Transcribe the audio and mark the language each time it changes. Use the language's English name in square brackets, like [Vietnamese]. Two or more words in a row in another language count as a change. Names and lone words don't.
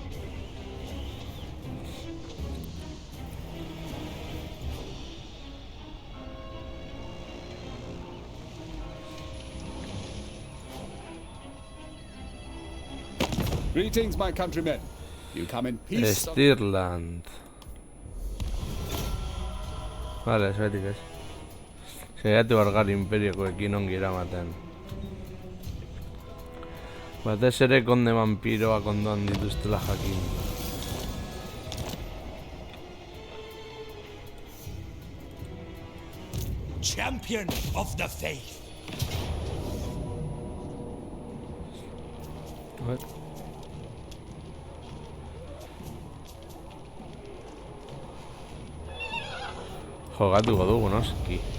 [English] Greetings, my countrymen. You come in peace. [Basque] Stirland. Vale, zaitik ez. Saiatu bargar imperiokoekin ongi eramaten. Batez ere konde vampiroak ondoan dituztela jakin. [English] Champion of the faith. What? [Basque] Jogatuko dugu, noski.